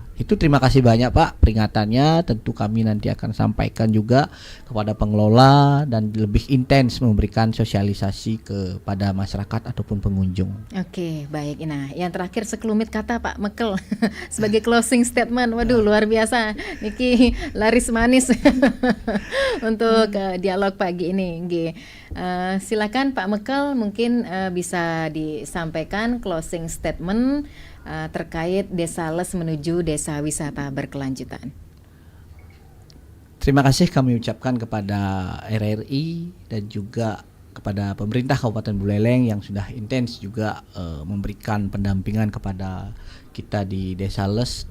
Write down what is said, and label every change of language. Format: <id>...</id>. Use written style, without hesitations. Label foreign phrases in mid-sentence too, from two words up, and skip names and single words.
<id>Itu terima kasih banyak Pak peringatannya. Tentu kami nanti akan sampaikan juga kepada pengelola dan lebih intens memberikan sosialisasi kepada masyarakat ataupun pengunjung. Oke, baik. Nah, yang terakhir sekelumit kata Pak Mekel sebagai</id> <en>closing statement.</en> <id>Waduh, luar biasa. Niki laris manis untuk dialog pagi ini. Silakan Pak Mekel mungkin bisa disampaikan</id> <en>closing statement</en> <id>terkait Desa Les menuju desa wisata berkelanjutan. Terima kasih kami ucapkan kepada RRI dan juga kepada pemerintah Kabupaten Buleleng yang sudah intens juga memberikan pendampingan kepada kita di Desa Les.</id>